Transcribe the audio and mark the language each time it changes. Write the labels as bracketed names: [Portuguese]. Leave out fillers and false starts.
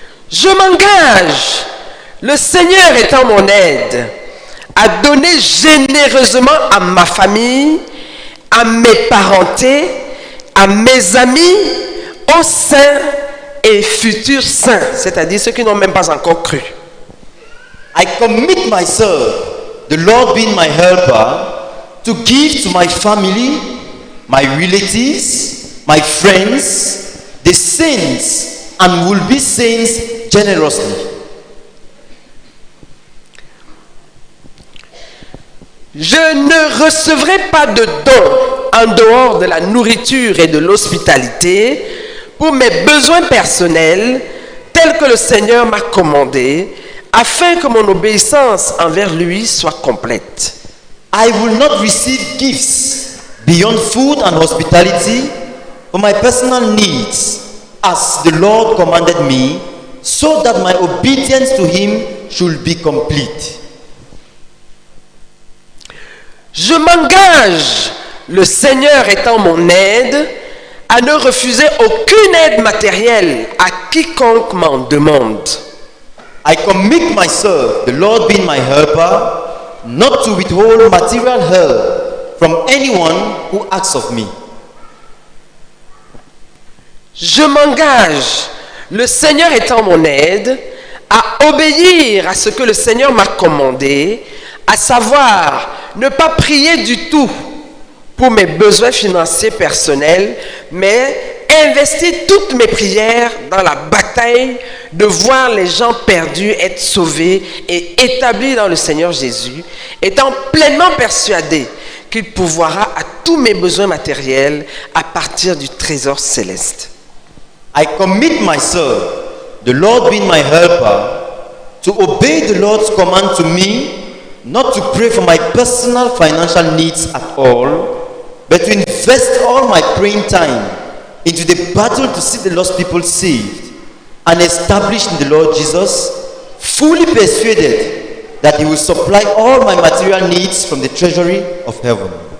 [French] Je m'engage, le Seigneur étant mon aide, à donner généreusement à ma famille, à mes parentés, à mes amis, aux saints et futurs saints, c'est-à-dire ceux qui n'ont même pas encore cru. [English] I commit myself, the Lord being my helper, to give to my family, my relatives, my friends, the saints, and will be saints generously. [French] Je ne recevrai pas de dons en dehors de la nourriture et de l'hospitalité pour mes besoins personnels tels que le Seigneur m'a commandé, afin que mon obéissance envers lui soit complète. [English] I will not receive gifts beyond food and hospitality for my personal needs, as the Lord commanded me, so that my obedience to him should be complete. [French] Je m'engage, le Seigneur étant mon aide, à ne refuser aucune aide matérielle à quiconque m'en demande. [English] I commit myself, the Lord being my helper, not to withhold material help from anyone who asks of me. [French] Je m'engage, le Seigneur étant mon aide, à obéir à ce que le Seigneur m'a commandé, à savoir ne pas prier du tout pour mes besoins financiers personnels, mais investir toutes mes prières dans la bataille de voir les gens perdus être sauvés et établis dans le Seigneur Jésus, étant pleinement persuadé qu'il pourvoira à tous mes besoins matériels à partir du trésor céleste. [English] I commit myself, the Lord being my helper, to obey the Lord's command to me, not to pray for my personal financial needs at all, but to invest all my praying time into the battle to see the lost people saved and established in the Lord Jesus, fully persuaded that He will supply all my material needs from the treasury of heaven.